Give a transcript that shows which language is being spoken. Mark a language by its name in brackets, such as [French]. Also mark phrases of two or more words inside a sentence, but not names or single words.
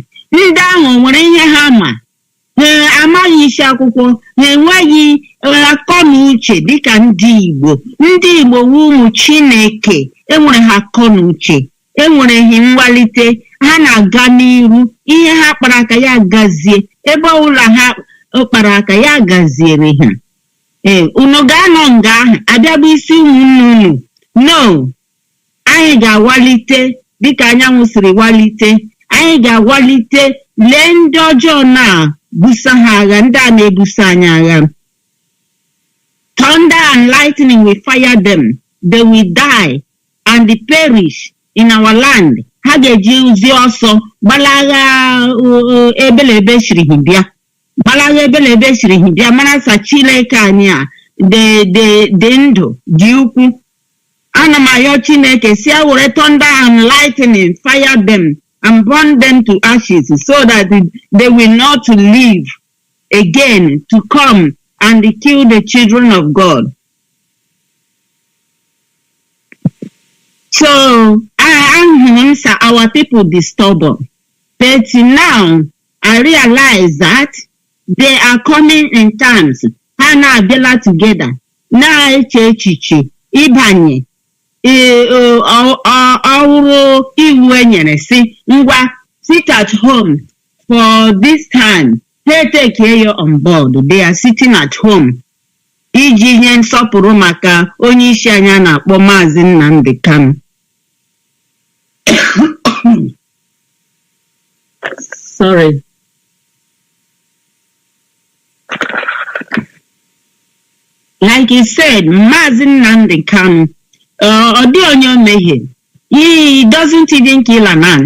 [Igbo] Ndị ahụ nwere ihe ha ma ha amaghị isi akwụkwọ ha enweghị akọ na uche dịka ndị Igbo wu ụmụ Chineke enwere ha akọ na uche enwere ha mgbalite ha na-aga n'iru ihe ha kpara ka ya gazie ebe ọbụla okpara aka ya gaziere ha. Unu ga-anọ nga ahụ abịa bụ isi ụmụnne unu. No, anyị ga-awalite dịka anyanwụ siri walite. Anyị ga-awalite lee ndị ọjọọ na-busa ha agha, ndị a na-ebusa anyị agha. [English] Thunder and lightning will fire them. They will die and perish in our land. [Igbo] Ha ga-eji uzi ọsọ gbalaga ebelebe shiri bịa. Gbalaga ebelebe shiri bịa mana sa Chineke anyị a dị ndụ dị ukwu. Ana m ayọ Chineke si were [English] thunder and lightning fire them and burn them to ashes so that they will not live again to come and kill the children of God. So our people be stubborn. But now I realize that they are coming in times. [Igbo] Ha na-abịala together. Na-eche echiche ịbanye ọhụrụ iwu enyere si ngwa [English] sit at home for this time. They take you on board. They are sitting at home. [Igbo] Iji nye nsọpụrụ maka onye isi anya na-akpọ Mazi Nnamdi Kanu. [English] Sorry. Like he said, Mazi Nnamdi Kanu, he doesn't even kill an ant.